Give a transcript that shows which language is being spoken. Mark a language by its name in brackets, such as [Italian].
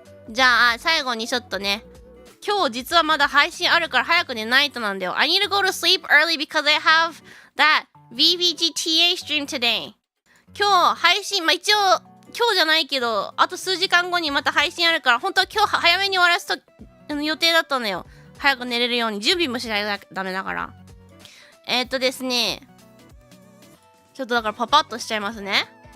[Japanese] じゃあ最後にちょっとね、今日実はまだ配信あるから早く寝ないとなんだよ。 [English] I need to go to sleep early because I have that VVGTA stream today. [Japanese] 今日配信、まあ一応今日じゃないけどあと数時間後にまた配信あるから本当は今日早めに終わらすと予定だったのよ。早く寝れるように準備もしないとダメだから。ですね、ちょっとだからパパッとしちゃいますね。